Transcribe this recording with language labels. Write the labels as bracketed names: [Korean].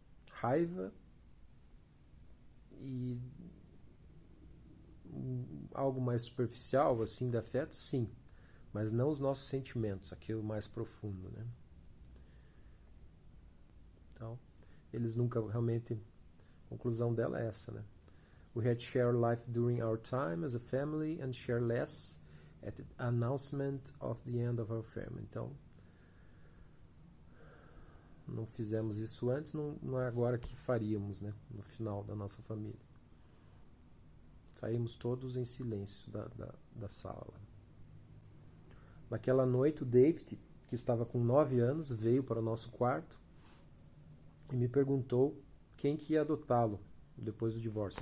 [Portuguese] Raiva e algo mais superficial, assim, de afeto, sim, mas não os nossos sentimentos, aquilo mais profundo, né? Então, eles nunca realmente... A conclusão dela é essa, né? [English] We had shared life during our time as a family and share less at the announcement of the end of our family. [Portuguese] Então, não fizemos isso antes, não é agora que faríamos, né? No final da nossa família. Saímos todos em silêncio da sala. Naquela noite, o David, que estava com 9 anos, veio para o nosso quarto e me perguntou quem que ia adotá-lo depois do divórcio.